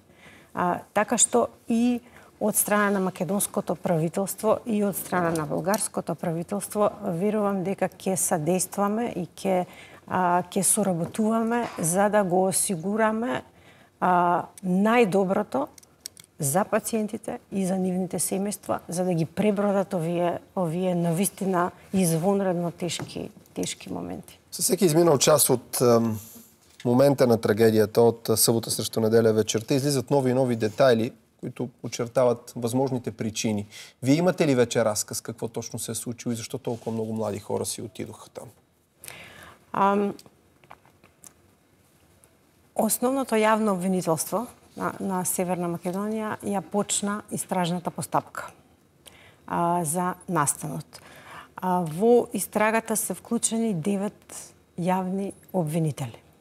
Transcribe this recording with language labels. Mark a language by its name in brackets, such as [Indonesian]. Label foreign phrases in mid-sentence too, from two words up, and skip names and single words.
[Macedonian] Така што и од страна на македонското правителство и од страна на бугарското правителство верувам дека ќе содействаме и ќе соработуваме за да го осигураме најдоброто за пациентите и за нивните семејства, за да ги пребродат овие навистина извонредно тешки моменти. [Bulgarian] Със всеки изминал час от момента на трагедията, от събота срещу неделя вечерта, излизат нови и нови детайли, които очертават възможните причини. Вие имате ли вече разказ какво точно се е случило и защо толкова много млади хора си отидоха там? [Macedonian] Основното јавно обвинителство на Северна Македонија ја почна истражната постапка за настанот. Во истрагата се вклучени 9 јавни обвинители.